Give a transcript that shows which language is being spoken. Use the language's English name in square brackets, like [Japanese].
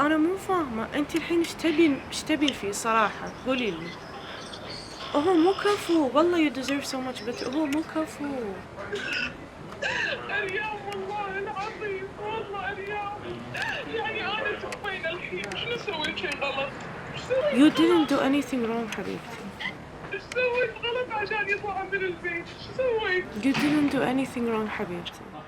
[Arabic] أنا مو فاهمة أنت الحين إيش تبين فيه صراحة قولي لي. هو مو كفو والله [English] you deserve so much better. [Arabic] هو مو كفو. أريام والله العظيم والله أريام يعني أنا وين الحين شنو سويت شي غلط؟ [English] You didn't do anything wrong [Arabic] حبيبتي. إيش سويت غلط عشان يطلع من البيت؟ إيش سويت؟ [English] You didn't do anything wrong [Arabic] حبيبتي.